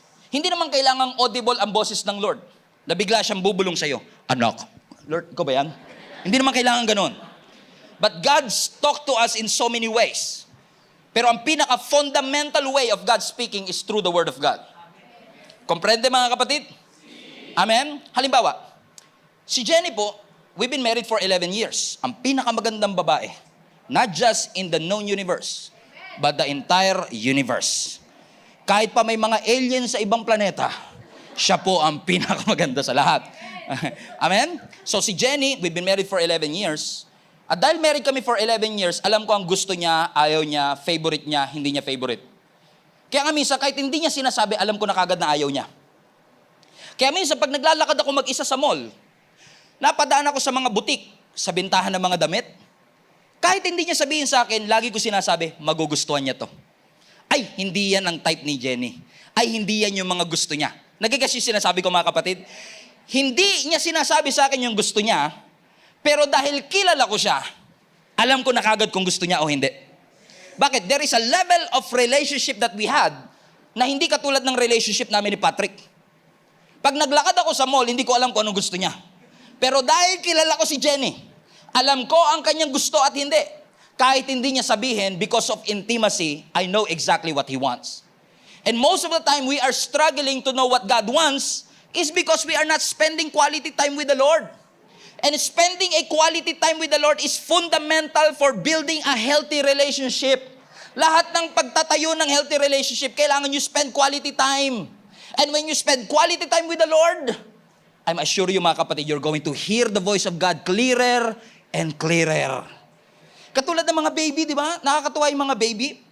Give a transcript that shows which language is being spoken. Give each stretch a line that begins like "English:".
Filipino: Hindi naman kailangang audible ang boses ng Lord na bigla siyang bubulong sa'yo. Anak, Lord, ko ba yan? Hindi naman kailangan ganun.
English: But God talks to us in so many ways.
Filipino: Pero ang pinaka-fundamental
English: way of God speaking is through the Word of God.
Filipino: Komprende mga kapatid? Amen? Halimbawa, si Jenny po,
English: we've been married for 11 years.
Filipino: Ang pinakamagandang babae.
English: Not just in the known universe, but the entire universe.
Filipino: Kahit pa may mga aliens sa ibang planeta, siya po ang pinakamaganda sa lahat.
English: Amen? So si Jenny, we've been married for 11 years.
Filipino: At dahil married kami
English: for 11 years,
Filipino: alam ko ang gusto niya, ayaw niya, favorite niya, hindi niya favorite. Kaya nga minsan, kahit hindi niya sinasabi, alam ko na kagad na ayaw niya. Kaya minsan, pag naglalakad ako mag-isa sa mall, napadaan ako sa mga butik, sa bintahan ng mga damit. Kahit hindi niya sabihin sa akin, lagi ko sinasabi, magugustuhan niya to. Ay, hindi yan ang type ni Jenny. Ay, hindi yan yung mga gusto niya. Nagigas yung sinasabi ko mga kapatid. Hindi niya sinasabi sa akin yung gusto niya, pero dahil kilala ko siya, alam ko na kagad kung gusto niya o hindi. Bakit?
English: There is a level of relationship that we had
Filipino: na hindi katulad ng relationship namin ni Patrick. Pag naglakad ako sa mall, hindi ko alam kung anong gusto niya. Pero dahil kilala ko si Jenny, alam ko ang kanyang gusto at hindi. Kahit hindi niya sabihin,
English: because of intimacy, I know exactly what He wants. And most of the time, we are struggling to know what God wants is because we are not spending quality time with the Lord. And spending a quality time with the Lord is fundamental for building a healthy relationship.
Filipino: Lahat ng pagtatayo ng healthy relationship, kailangan
English: you spend quality time. And when you spend quality time with the Lord, I'm assure you
Filipino: mga kapatid,
English: you're going to hear the voice of God clearer and clearer.
Filipino: Katulad ng mga baby, di ba? Nakakatuwa yung mga baby.